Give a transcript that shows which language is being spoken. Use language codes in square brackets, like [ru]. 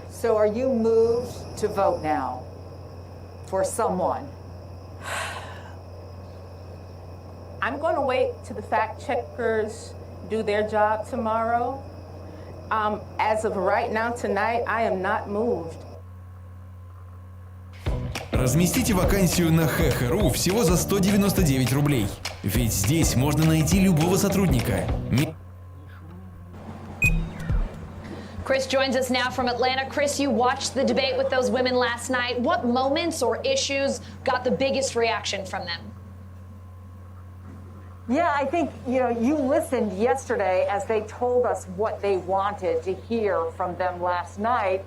[en] So are you moved to vote now for someone? I'm going to wait till the fact checkers do their job tomorrow. As of right now, tonight, I am not moved. [ru] Разместите вакансию на ХХРУ всего за 199 рублей. Ведь здесь можно найти любого сотрудника. [en] Chris joins us now from Atlanta. Chris, you watched the debate with those women last night. What moments or issues got the biggest reaction from them? Yeah, I think, you listened yesterday as they told us what they wanted to hear from them last night.